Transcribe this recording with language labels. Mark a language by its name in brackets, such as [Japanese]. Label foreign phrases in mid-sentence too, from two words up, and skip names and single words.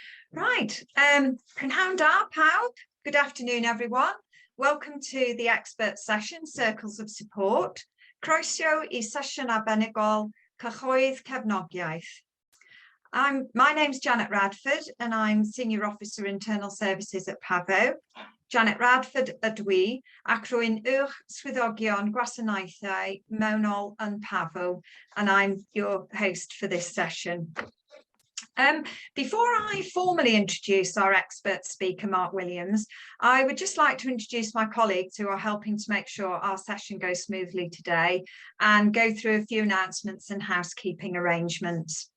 [Welsh] Right, Prynhawn da pawb. [English] Good afternoon, everyone. Welcome to the expert session, Circles of Support. [Welsh] Croeso I sesiwn arbenigol Cylchoedd Cymorth. [English] My name's Janet Radford and I'm Senior Officer Internal Services at PAVO. [Welsh] Janet Radford ydw I ac rwy'n swyddogion gwasanaethau mewnol yn PAVO, [English] and I'm your host for this session. Before I formally introduce our expert speaker, Mark Williams, I would just like to introduce my colleagues who are helping to make sure our session goes smoothly today and go through a few announcements and housekeeping arrangements.